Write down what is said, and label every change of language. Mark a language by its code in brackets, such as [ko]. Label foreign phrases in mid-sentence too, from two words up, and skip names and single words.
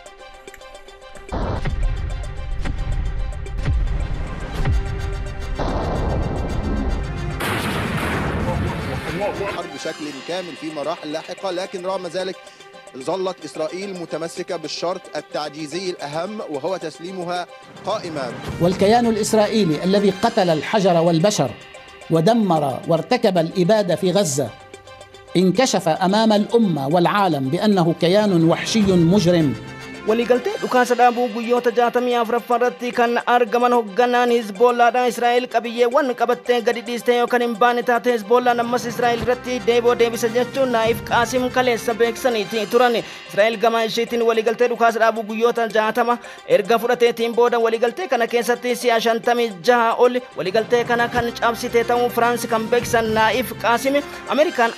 [ar] الحرب بشكل كامل في مراحل لاحقة، لكن رغم ذلك ظلت إسرائيل متمسكة بالشرط التعجيزي الأهم وهو تسليمها قائمة. والكيان الإسرائيلي الذي قتل الحجر والبشر ودمر وارتكب الإبادة في غزة انكشف أمام الأمة والعالم بأنه كيان وحشي مجرم. [om] waliigaltee dhukaasa dhaabuu guyyoota 64 irratti kan argaman hoogganaan Hizbollaadhaan Israa'el qabiyyeewwan qabattee gadi dhiistee yookaan hin baane taate Hizbollaan ammas Israa'el irratti deebisa jechuun Naa'if Qaasim kaleessa beeksaniiti turan. Israa'el gama isheetiin waliigaltee dhukaasa dhaabuu guyyoota 60 erga fudhateetiin booda waliigaltee kana keessatti si'a 56 ol waliigaltee kana kan cabsite ta'uu Firaansi kan beeksan Naa'if Qaasim Ameerikaan